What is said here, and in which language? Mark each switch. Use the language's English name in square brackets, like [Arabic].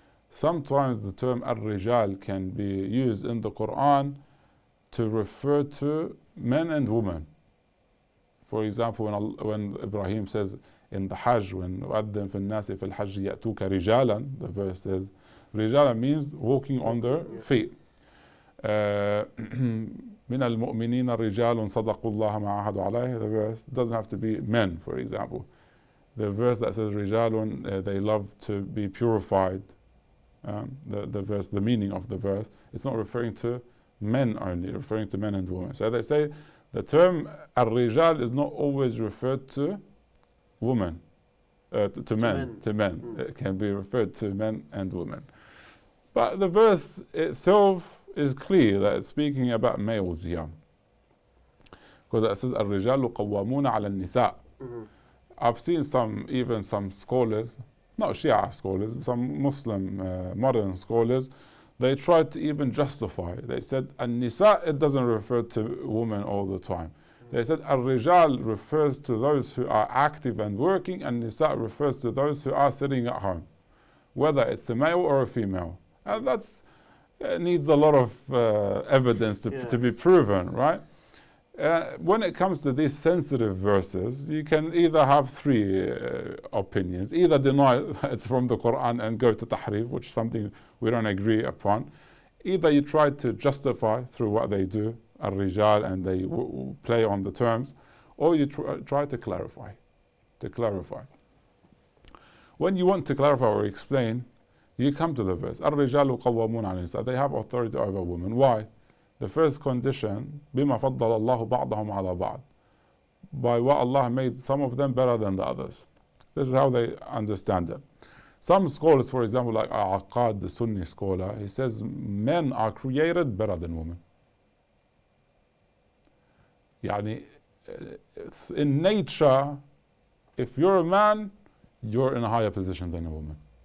[English] Sometimes the term ar-rijal can be used in the Quran to refer to men and women. For example, when Ibrahim says in the Hajj, when [Arabic] وَأَذِّن فِي النَّاسِ فِي الْحَجِّ يَأْتُوكَ رِجَالًا, [English] the verse says رجالا means walking on their feet. [Arabic] من المؤمنين رجال صدقوا الله ما عاهدوا عليه. [English] The verse doesn't have to be men, for example. The verse that says رجال, they love to be purified. The verse, the meaning of the verse, it's not referring to men only, referring to men and women. So they say the term الرجال is not always referred to women, to men. It can be referred to men and women. But the verse itself is clear that it's speaking about males here. Because it says [Arabic] الرجال قوامون على النساء. [English] I've seen even some scholars, not Shia scholars, some Muslim modern scholars, they tried to even justify. They said An-Nisa, it doesn't refer to women all the time. They said Ar-Rijal refers to those who are active and working, and Nisa refers to those who are sitting at home, whether it's a male or a female. And that's needs a lot of evidence to be proven, right? When it comes to these sensitive verses, you can either have three opinions. Either deny that it's from the Quran and go to Tahrif, which is something we don't agree upon. Either you try to justify through what they do, Ar-Rijal, and they play on the terms, or you try to clarify. When you want to clarify or explain, you come to the verse. Ar-Rijalu qawwamun 'ala an-nisa. They have authority over women. Why? The first condition, [Arabic] بما فضل الله بعضهم على بعض. [English] By what Allah made some of them better than the others. This is how they understand it. Some scholars, for example, like Aqad, the Sunni scholar, he says men are created better than women. Yani, in nature, if you're a man, you're in a higher position than a woman.